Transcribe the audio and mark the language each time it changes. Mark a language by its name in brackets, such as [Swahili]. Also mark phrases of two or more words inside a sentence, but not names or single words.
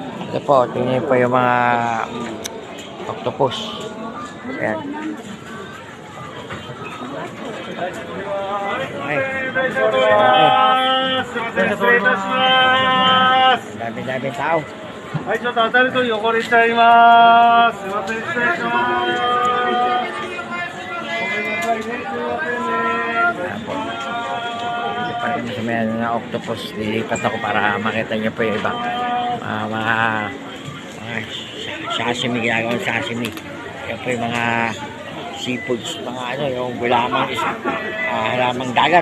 [Filipino] Ito po, tingnan po yung mga octopus. Ayan. Ay. Dami tao. [Japanese] はい、ちょっと当たると横にしちゃいます。すいません、失礼します。ごめんなさいね、すいませんね。 [Filipino] Ayan po. Hindi pa rin sa may na octopus. Lilipat ako para makita niyo po yung iba. Mga sashimi, ginagawang sashimi. Yan po yung mga seafoods, mga ano, yung gulamang halamang dagat.